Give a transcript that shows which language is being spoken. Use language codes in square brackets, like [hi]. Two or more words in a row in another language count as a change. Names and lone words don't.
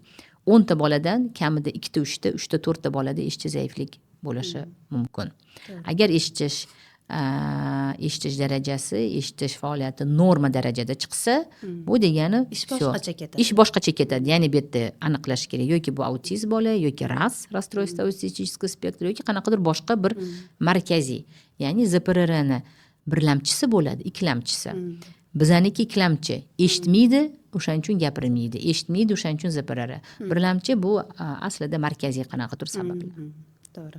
[uz] 10 ta boladan kamida 2 ta, 3 ta, 3 ta, 4 ta bolada eshitish zaiflik bo'lishi mumkin. Agar eshitish darajasi, eshitish faoliyati norma darajada chiqsa, bu degani ish boshqacha ketadi. Ya'ni bu yerda aniqlash kerak, yoki bu autizm bola, yoki RAS, [ru] расстройство аутистического спектра, [uz] yoki qanaqadir boshqa bir markaziy. Ya'ni ZPR'ni birlamchisi bo'ladi, ikkilamchisi. Bizaniki ikkilamchi, eshitmaydi, o'shaning uchun gapirmaydi, eshitmaydi, o'shaning uchun ZPR. Birlamchi bu aslida markaziy qanaqadir sabablar. To'g'ri.